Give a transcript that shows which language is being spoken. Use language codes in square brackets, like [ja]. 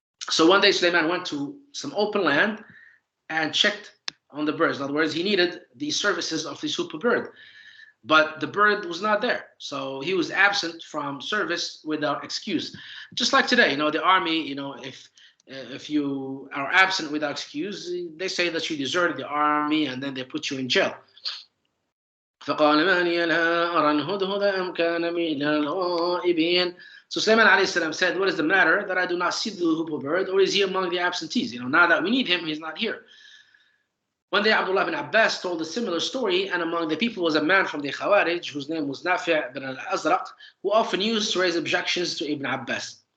[en] So one day Sulaiman went to some open land and checked on the birds. In other words, he needed the services of this hoopoe bird, but the bird was not there. So he was absent from service without excuse. Just like today, the army, if you are absent without excuse, they say that you deserted the army and then they put you in jail. [ar] فقال ما لي لا أرى الهدهد أم كان من الغائبين. [en] So Sulaiman alayhi salam said, what is the matter that I do not see the hoopoe bird, or is he among the absentees? Now that we need him, he's not here. One day Abdullah bin Abbas told a similar story, and among the people was a man from the Khawarij whose name was Nafi' bin al-Azraq, who often used to raise objections to Ibn Abbas.